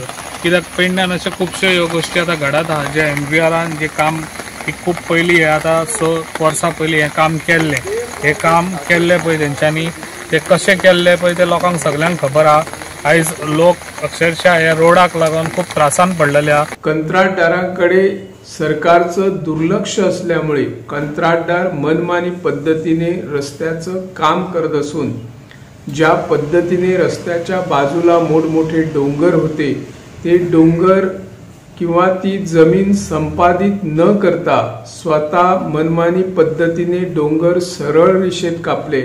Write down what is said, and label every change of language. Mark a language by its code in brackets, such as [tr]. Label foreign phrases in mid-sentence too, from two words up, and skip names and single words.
[kok] कित्याक पेडण्यान अशे खुबश्यो ह्यो गोश्टी आतां घडत आहा जे MVRान जे काम खूब पयलीं हे आतां 6 वर्सां पयलीं हे काम केल्लें पळय तेंच्यांनी, ते कशें केल्लें पळय ते लोकांक सगळ्यांक खबर आहा. आयज लोक अक्षरशः ह्या रोडाक लागून खूप त्रासान पडलेले आहा. [mr] कंत्राटदारांकडे सरकारचं दुर्लक्ष असल्यामुळे कंत्राटदार मनमानी पद्धतीने रस्त्याचं काम करत असून ज्या पद्धतीने रस्त्याच्या बाजूला मोठमोठे डोंगर होते ते डोंगर किंवा ती जमीन संपादित न करता स्वतः मनमानी पद्धतीने डोंगर सरळ रेषेत कापले.